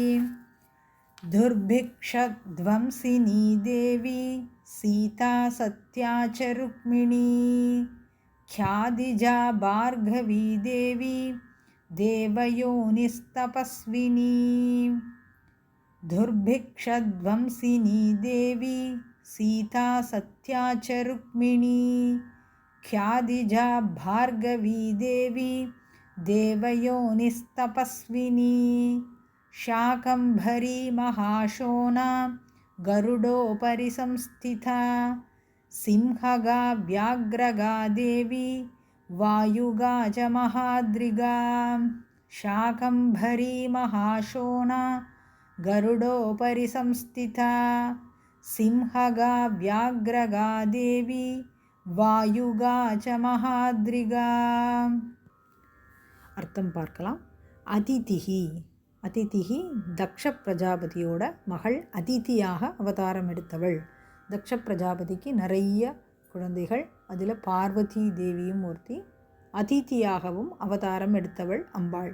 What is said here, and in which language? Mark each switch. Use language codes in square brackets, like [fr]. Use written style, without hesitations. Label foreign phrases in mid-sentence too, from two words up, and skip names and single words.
[sa] दुर्भिक्षध्वंसिनी देवी सीता सत्याच्च रुक्मिणी ख्यातिजा भार्गवी देवी देवयोनिस्तपस्विनी. दुर्भिक्षध्वंसिनी देवी सीता सत्याच्च रुक्मिणी ख्यातिजा भार्गवी देवी देवयोनिस्तपस्विनी. शाकम्भरी महाशोना गरुडोपरि संस्थिता सिंहगा व्याघ्रगा देवी वायुगा च महाद्रिगा. शाकम्भरी महाशोना गरुडोपरि संस्थिता सिंहगा व्याघ्रगा देवी वायुगा च महाद्रिगा. [ta] அர்த்தம் பார்க்கலாம். அதிதிஹி. அதிதிஹி தக்ஷ பிரஜாபதியோட மகள் அதிதியாக அவதாரம் எடுத்தவள். தக்ஷ பிரஜாபதிக்கு நிறைய குழந்தைகள், அதில் பார்வதி தேவியும் ஒருத்தி. அதிதியாகவும் அவதாரம் எடுத்தவள் அம்பாள்.